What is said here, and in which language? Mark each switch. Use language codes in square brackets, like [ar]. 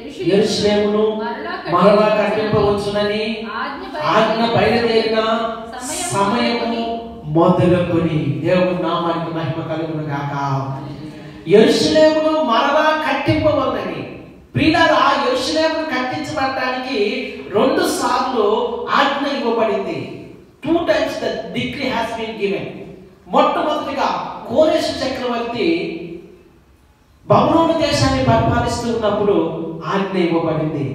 [te] యెరూషలేమును మరలా కట్టింపవచ్చునని ఆజ్ఞ బయలుదేరిన సమయము మొదలుకొని, దేవుని నామానికి మహిమ కలుగును గాక. యెరూషలేమును మరలా కట్టింపవలనని. ప్రియులారా, యెరూషలేమును కట్టించబడటానికి 2 సార్లు ఆజ్ఞ ఇవ్వబడింది. [en] 2 times the decree has been given. [te] మొట్టమొదటిగా కోరెషు చక్రవర్తి బబులోను దేశాన్ని పరిపాలిస్తూ ఉన్నప్పుడు ఆజ్ఞ ఇవ్వబడింది.